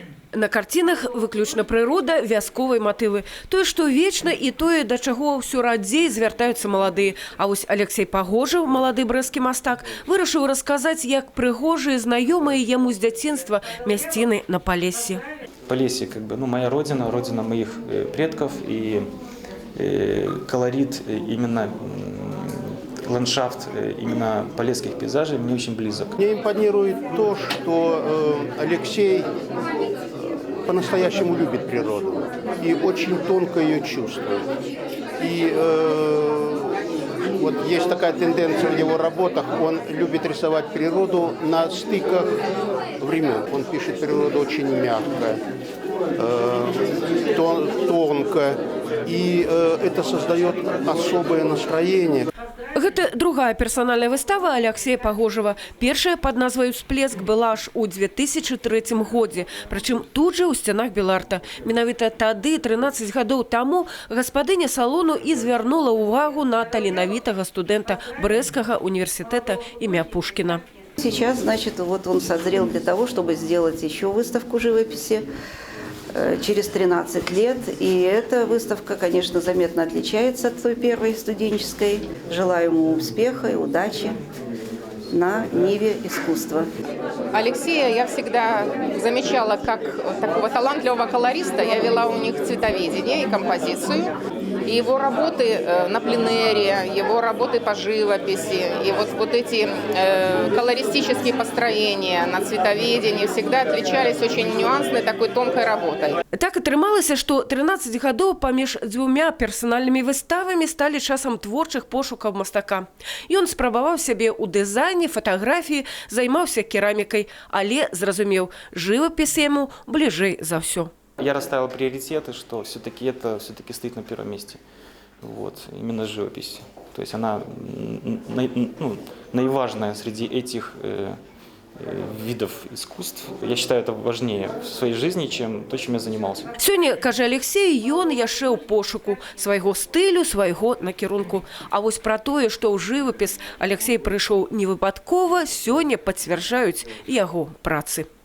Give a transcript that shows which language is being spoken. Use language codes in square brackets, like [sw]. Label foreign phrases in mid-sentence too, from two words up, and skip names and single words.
[be] На карцінах выключна прырода, вясковыя матывы. Тое, што вечна, і тое, да чаго ўсё радзей звяртаюцца маладыя. А вось Алексей Пагожаў, малады брэсцкі мастак, вырашыў расказаць, як прыгожыя знаёмыя яму з дзяцінства мясціны на Полессі. [ru] Полесье, моя родина, родина моих предков, и колорит, именно ландшафт именно полесских пейзажей мне очень близок. Мне импонирует то, что Алексей по-настоящему любит природу и очень тонко ее чувствует. И вот есть такая тенденция в его работах, он любит рисовать природу на стыках времен. Он пишет природу очень мягко, тонко, и это создает особое настроение. [be] Гэта другая персональная выстава Алексея Пагожава. Першая пад назвай «Всплеск» была аж у 2003 годзе. Прычым тут жа ў сцянах Беларта. Менавіта тады, 13 гадоў таму, гаспадыня салону і звярнула ўвагу на таленавітага студэнта Брэсцкага універсітэта імя Пушкіна. [ru] Сейчас, значит, вот он созрел для того, чтобы сделать еще выставку живописи через 13 лет. И эта выставка, конечно, заметно отличается от той первой студенческой. Желаю ему успеха и удачи на ниве искусства. Алексея я всегда замечала как такого талантливого колориста. Я вела у них цветоведение и композицию. И его работы на пленэре, его работы по живописи, и вот эти колористические построения на цветоведении всегда отличались очень нюансной такой тонкой работой. [be] Так атрымалася, што 13 гадоў паміж дзвюмя персанальнымі выставамі сталі часам творчых пошукаў мастака. Ён спрабаваў сябе ў дызайне, фатаграфіі, займаўся керамікай, але зразумеў, жывапіс яму бліжэй за ўсё. [ru] Я расставил приоритеты, что все-таки это стоит на первом месте. Вот, именно живопись. То есть она наиважная среди этих видов искусств. Я считаю, это важнее в своей жизни, чем то, чем я занимался. [be] Сёння, кажа Алексей, ён яшчэ ў пошуку свайго стылю, свайго накірунку. А вось пра тое, што ў жывапіс Алексей прыйшоў невыпадкова, сёння пацвярджаюць яго працы.